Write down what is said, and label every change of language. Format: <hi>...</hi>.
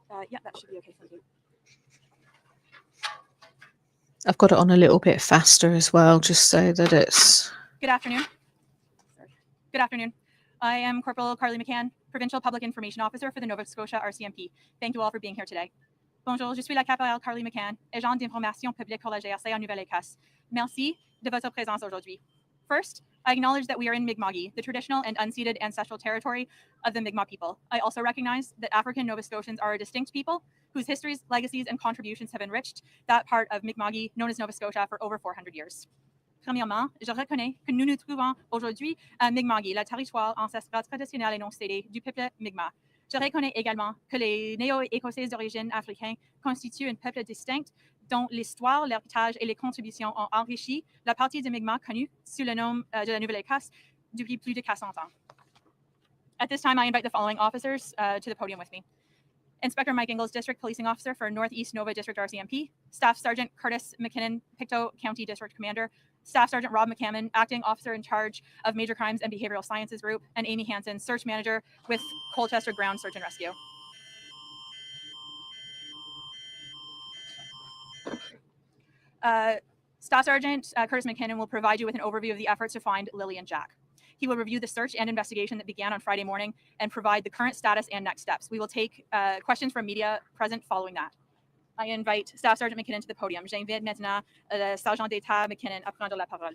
<en>Yeah, that should be okay. Thank you. I've got it on a little bit faster as well, just so that it's... Good afternoon. Good afternoon. I am Corporal Carly McCann, Provincial Public Information Officer for the Nova Scotia RCMP. Thank you all for being here today.</en> <fr>Bonjour, je suis la caporale Carly McCann, agent d'information publique pour la GRC en Nouvelle-Écosse. Merci de votre présence aujourd'hui.</fr> <en>First, I acknowledge that we are in Mi'kma'ki, the traditional and unceded ancestral territory of the Mi'kmaq people. I also recognize that African Nova Scotians are a distinct people whose histories, legacies, and contributions have enriched that part of Mi'kma'ki known as Nova Scotia for over 400 years.</en> <fr>Premièrement, je reconnais que nous nous trouvons aujourd'hui à Mi'kma'ki, le territoire ancestral traditionnel et non cédé du peuple Mi'kmaq. Je reconnais également que les Néo-Écossais d'origine africaine constituent un peuple distinct dont l'histoire, l'héritage et les contributions ont enrichi la partie de Mi'kmaq connue sous le nom de la Nouvelle-Écosse depuis plus de 400 ans.</fr> <en>At this time, I invite the following officers to the podium with me. Inspector Mike Ingalls, District Policing Officer for Northeast Nova District RCMP, Staff Sergeant Curtis McKinnon, Pictou County District Commander, Staff Sergeant Rob McCammon, Acting Officer in Charge of Major Crimes and Behavioral Sciences Group, and Amy Hansen, Search Manager with Colchester Ground Search and Rescue. Staff Sergeant Curtis McKinnon will provide you with an overview of the efforts to find Lily and Jack. He will review the search and investigation that began on Friday morning and provide the current status and next steps. We will take questions from media present following that. I invite Staff Sergeant McKinnon to the podium.</en> <fr>J'invite maintenant le Sergent d'État McKinnon à prendre la parole.</fr>